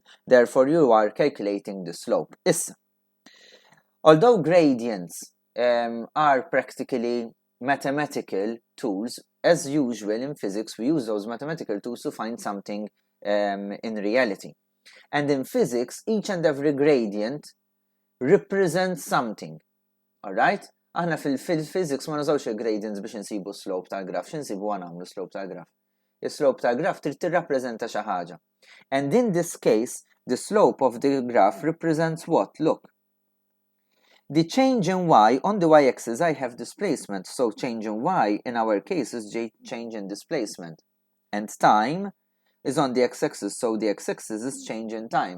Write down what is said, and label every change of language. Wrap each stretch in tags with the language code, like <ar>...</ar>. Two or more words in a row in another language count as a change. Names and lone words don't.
<en>Therefore, you are calculating the slope. Although gradients are practically mathematical tools, as usual in physics, we use those mathematical tools to find something in reality. And in physics, each and every gradient represents something. Alright?</en> <mt>Aħna fil-physics ma nużawx il-gradients biex nsibu slope tal-graf. X'insibu għamlu slope tal-graf? Il-slope tal-graf trid tirrappreżenta xi ħaġa.</mt> <en>And in this case, the slope of the graph represents what? Look. The change in y, on the y-axis I have displacement, so change in y in our case is change in displacement. And time is on the x-axis, so the x-axis is change in time.</en>